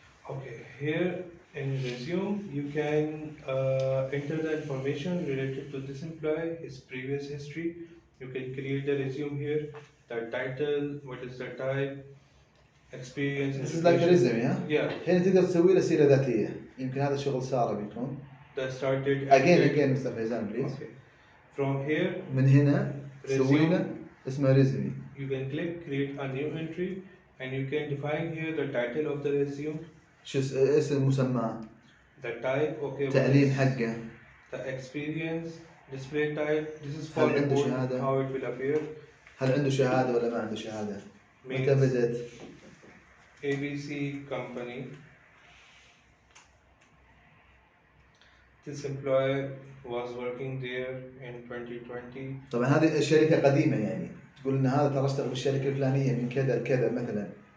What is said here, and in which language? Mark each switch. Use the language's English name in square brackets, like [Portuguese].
[English] Okay. Here in resume, you can enter the information related to this employee, his previous history. You can create the resume here, the title, what is the type, experience. This is like a resume, yeah? Yeah. [Arabic] هنا تقدر تسوي له سيرة ذاتية. يمكن هذا شغل سارة بيكون. [English] The start date. Again Mr. Faizan please. Okay. From here. [Arabic] من هنا تسوي له اسمه resume. [English] You can click create a new entry and you can define here the title of the resume. [Arabic] شو اسم مسماه. [English] The type, okay. [Arabic] تعليم حقه. [English] The experience, display type. This is for [Arabic] هل عنده [English] report, [Arabic] شهادة؟ [English] how it will appear. [Arabic] هل عنده شهادة ولا ما عنده شهادة؟ متى بدأت؟ [English] ABC company. This employee was working there in 2020. [Arabic] طبعا هذه الشركة قديمة يعني تقول إن هذا ترى اشتغل بالشركة الفلانية من كذا لكذا مثلا.